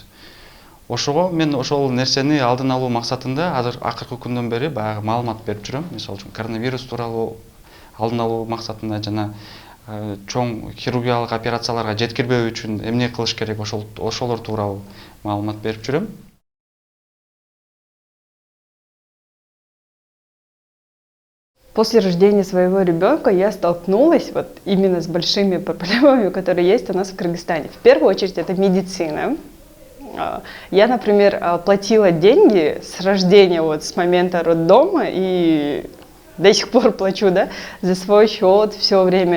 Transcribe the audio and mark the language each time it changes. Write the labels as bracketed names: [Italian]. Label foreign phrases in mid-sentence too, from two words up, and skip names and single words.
[Kyrgyz] Ошого мен ошол нерсени алдын алуу максатында азыр акыркы күндөн бери баягы маалымат берип жүрөм. Мисалы үчүн коронавирус тууралуу, алдын алуу максатында жана чоң хирургиялык операцияларга жеткирбөө үчүн эмне кылыш керек, ошолор тууралуу маалымат берип жүрөм. [Russian] После рождения своего ребенка я столкнулась вот именно с большими проблемами, которые есть у нас в Кыргызстане. В первую очередь это медицина. Я, например, платила деньги с рождения, вот с момента роддома, и до сих пор плачу, да, за свой счет все время.